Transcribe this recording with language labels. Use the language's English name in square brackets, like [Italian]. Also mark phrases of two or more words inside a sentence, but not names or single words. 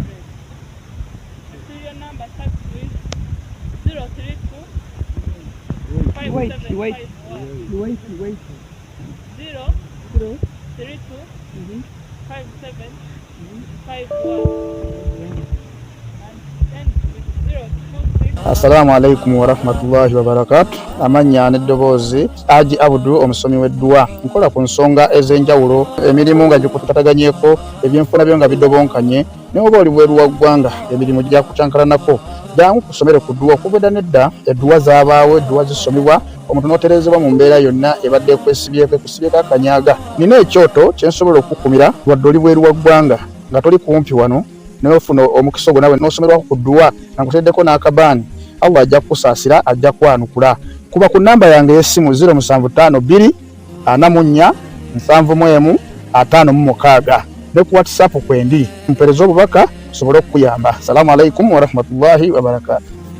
[English] The serial number starts with 032 5751. Wait. 032 5751. [Arabic] السلام عليكم ورحمة الله وبركاته. [Ganda] Amanya n'eddoboozi Haji Abdu omusomi w'edduwa nkola ku nsonga ez'enjawulo emirimu nga gikutataganyeko ebyenfuna byo nga bidobonkanye ne oba oli bweru wa ggwanga emirimu gya kucankalanako jangu kusomere ku dduwa okubeda nedda edduwa zaabaawo edduwa zisomibwa omuntu n'oterezebwa mu mbeera yonna ebadde ekwesibyeko akanyaga. Nina ekyoto kyensobola okukumira wadde oli bweru wa ggwanga nga toli kumpi wano n'ofuna omukisa ogwo nawe n'osomerwako ku dduwa nakuteddeko n'akabaani Allah ajja kusaasira ajja kwanukula. Kuba ku namba yange y'essimu 0752 44 71 ne ku WhatsApp kwendi mpereza obubaka sobole okuyamba. [Arabic] السلام عليكم ورحمة الله وبركاته.